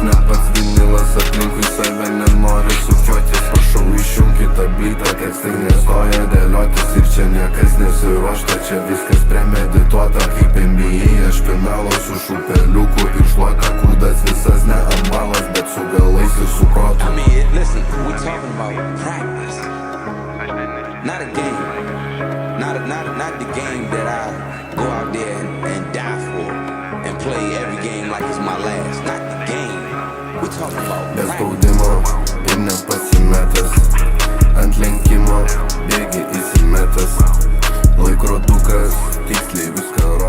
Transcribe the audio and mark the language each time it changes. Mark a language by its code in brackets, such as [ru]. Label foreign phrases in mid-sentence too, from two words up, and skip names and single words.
[lt] Net pats vinilas aplinkui save nenori sukiotis. Prašau išjunkit tą bytą, tekstai nestoja dėliotis. Ir čia niekas nesiruošta, čia viskas premedituota. Kaip NBA aš finalo su šupeliuku ir šluota. Kūdas visas ne ant balas, bet su galais ir su protu. [en] I mean, listen, we're talking about practice. Not a game. Not the game that I go out there and die for. And play every game like it's my last. Not the game. We're talking about [lt] Bez [en] practice. [lt] spaudimo ir nepasimetęs, ant lenkimo bėgi įsimetęs. Laikrodukas tiksliai viską